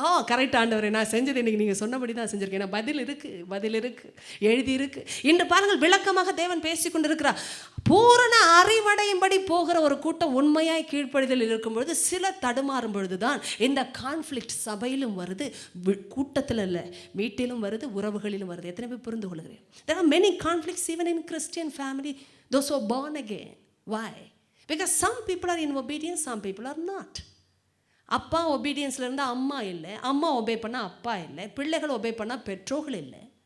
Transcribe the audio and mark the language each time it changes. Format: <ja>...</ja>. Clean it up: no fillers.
<ta>Correct ஆண்டவரே, நான் செஞ்சது இன்றைக்கி நீங்கள் சொன்னபடி தான் செஞ்சுருக்கேன். நான் பதில் இருக்குது, எழுதி இருக்குது. இன்று பாருங்கள், விளக்கமாக தேவன் பேசி கொண்டு இருக்கிறார். பூரண அறிவடையும்படி போகிற ஒரு கூட்டம் உண்மையாய் கீழ்ப்படிதல் இருக்கும்பொழுது சில தடுமாறும் பொழுது தான் இந்த கான்ஃப்ளிக்ட் சபையிலும் வருது, கூட்டத்தில் இல்லை, வீட்டிலும் வருது, உறவுகளிலும் வருது. எத்தனை பேர் புரிந்து கொள்கிறேன்?</ta> <en>There are many conflicts even in Christian family, those who are born again. Why? Because some people are in obedience, some people are not.</en> <ta>அப்பா ஒபீடியன்ஸில் இருந்தால் அம்மா இல்லை, அம்மா ஒபே பண்ணால் அப்பா இல்லை, பிள்ளைகள் ஒபே பண்ணால் பெற்றோர்கள் இல்லை.</ta>